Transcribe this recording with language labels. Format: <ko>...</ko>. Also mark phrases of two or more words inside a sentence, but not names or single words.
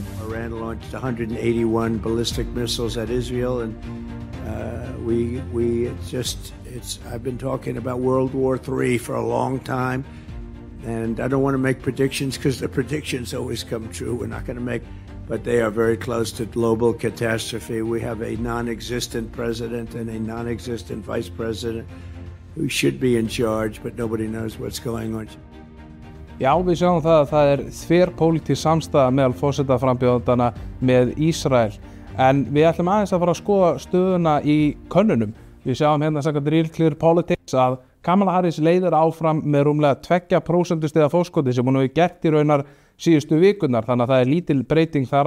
<en>Iran launched 181 ballistic missiles at Israel, and I've been talking about World War III for a long time, and I don't want to make predictions because the predictions always come true. We're not going to make, but they are very close to global catastrophe. We have a non-existent president and a non-existent vice president who should be in charge, but nobody knows what's going on.</en> <is>Já, við sjáum það að þverpólitísk samstaða meðal forsetaframbjóðandana með Ísrael. En við ætlum aðeins að fara að skoða stöðuna í könnunum. Við sjáum hérna samkvæmt Real Clear Politics að Kamala Harris leiðir áfram með rúmlega 2% stiga fórskoti sem hún hefur gert í raunar síðustu vikurnar, þannig að það er lítil breyting þar á.</is>